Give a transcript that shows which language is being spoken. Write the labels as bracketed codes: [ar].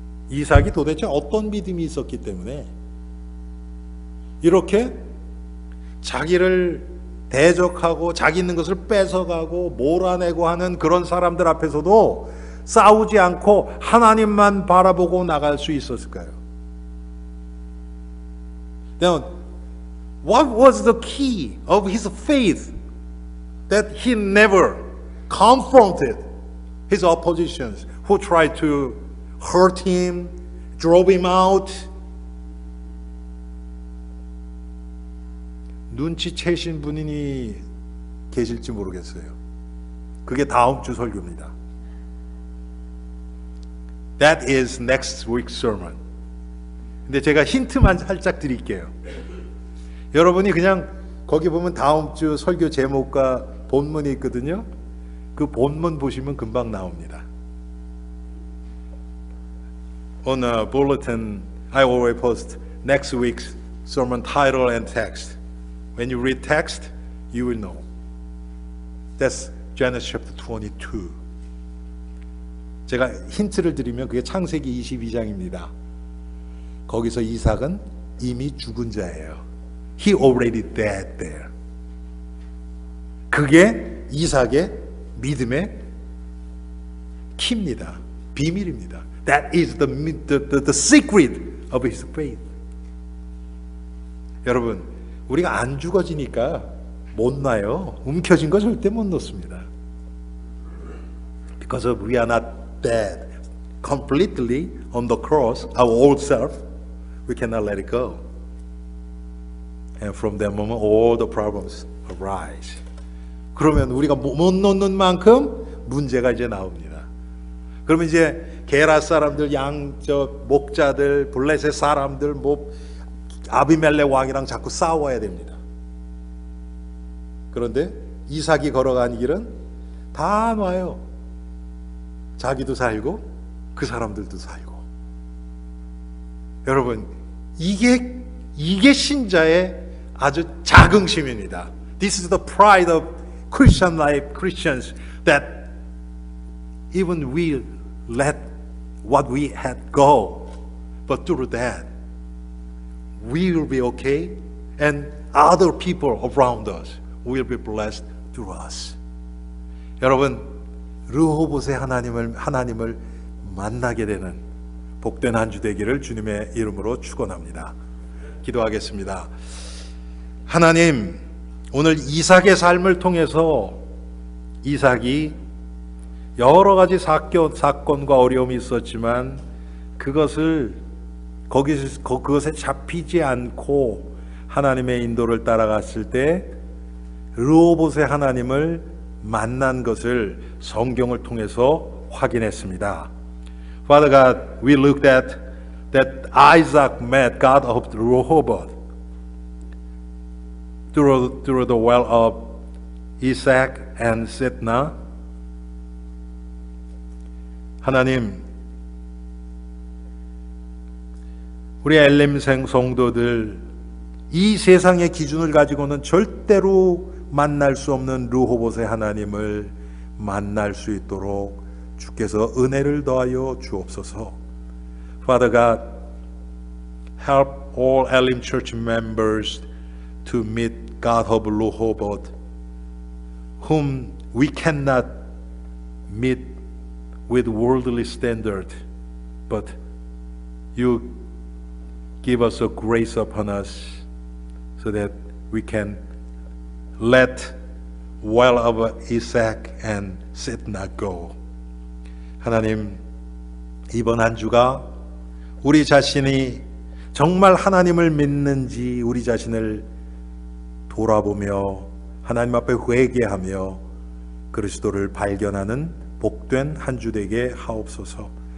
[ko] 이삭이 도대체 어떤 믿음이 있었기 때문에 이렇게 자기를 대적하고 자기 있는 것을 뺏어가고 몰아내고 하는 그런 사람들 앞에서도 싸우지 않고 하나님만 바라보고 나갈 수 있었을까요? [en] Now, what was the key of his faith that he never confronted his oppositions who tried to hurt him, drove him out? [ko] 눈치채신 분이 계실지 모르겠어요. 그게 다음 주 설교입니다. [en] That is next week's sermon. [ko] 근데 제가 힌트만 살짝 드릴게요. 여러분이 그냥 거기 보면 다음 주 설교 제목과 본문이 있거든요. 그 본문 보시면 금방 나옵니다. [en] On a bulletin, I always post next week's sermon title and text. When you read text, you will know. That's Genesis chapter 22. [ko] 제가 힌트를 드리면 그게 창세기 22장입니다. 거기서 이삭은 이미 죽은 자예요. [en] He already dead there. [ko] 그게 이삭의 믿음의 키입니다. 비밀입니다. [en] That is the secret of his faith. [ko] 여러분, 우리가 안 죽어지니까 못 놔요. 움켜진 거 절대 못 놓습니다. [en] Because we are not dead completely on the cross, our old self, we cannot let it go. And from that moment, all the problems arise. [ko] 그러면 우리가 못 놓는 만큼 문제가 이제 나옵니다. 그러면 이제 게라 사람들, 목자들, 블레셋 사람들, 아비멜렉 왕이랑 자꾸 싸워야 됩니다. 그런데 이삭이 걸어간 길은 다 놔요. 자기도 살고 그 사람들도 살고. 여러분, 이게 신자의 아주 자긍심입니다. [en] This is the pride of Christian life, Christians, that even we let what we had go, but through that, we will be okay, and other people around us will be blessed through us. [ko] 여러분, 르호봇의 하나님을 만나게 되는 복된 한 주 되기를 주님의 이름으로 축원합니다. 기도하겠습니다. 하나님, 오늘 이삭의 삶을 통해서 이삭이 여러 가지 사건과 어려움이 있었지만 그것에 잡히지 않고 하나님의 인도를 따라갔을 때 르호봇의 하나님을 만난 것을 성경을 통해서 확인했습니다. [en] Father God, we looked at that Isaac met God of Rehoboth through the well of Isaac and Sitna. [ko] 하나님, 우리 엘림생 성도들 이 세상의 기준을 가지고는 절대로 만날 수 없는 르호봇의 하나님을 만날 수 있도록 주께서 은혜를 더하여 주옵소서. [en] Father God, help all Elim Church members to meet God of Rehoboth, whom we cannot meet with worldly standard, but you give us a grace upon us so that we can let well of Isaac and Sitna go. [ko] 하나님, 이번 한 주가 우리 자신이 정말 하나님을 믿는지 우리 자신을 돌아보며 하나님 앞에 회개하며 그리스도를 발견하는 복된 한 주 되게 하옵소서.